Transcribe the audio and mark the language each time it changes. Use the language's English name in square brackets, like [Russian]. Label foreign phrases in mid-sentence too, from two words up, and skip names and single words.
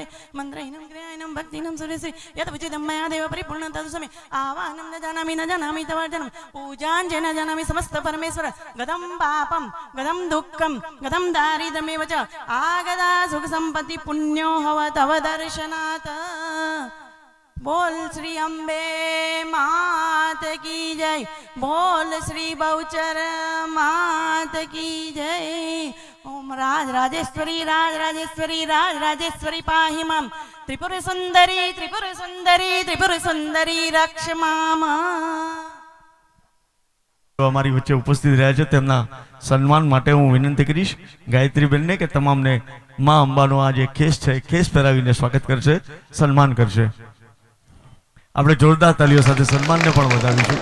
[Sanskrit] मन्त्रहीनं क्रियाहीनं भक्तिहीनं सुरेश्री यत् विचितं मया देव परिपूर्णं तदु समे आवाहनं न जानामि तवार्जनं पूजाञ्च न जानामि समस्त परमेश्वर गतं पापं गतं दुःखं गतं दारिद्र्यमेव च आगदा सुखसम्पत्ति पुण्यो हव तव दर्शनात् [Hindi] बोल श्री अम्बे मात की जय बोल श्री बहुचर मात की जय [Sanskrit] ओम राज राजेश्वरी पाहि मां त्रिपुर सुंदरी रक्ष माम [Gujarati] અમારી વચ્ચે ઉપસ્થિત રહ્યા છે તેમના સન્માન માટે હું વિનંતી કરીશ ગાયત્રીબેનને કે તમામને માં અંબાનો આ જે ખેસ છે ખેસ પહેરાવીને સ્વાગત કરશે સન્માન કરશે. આપણે જોરદાર તાલીઓ સાથે સન્માનને પણ વધાવીશું.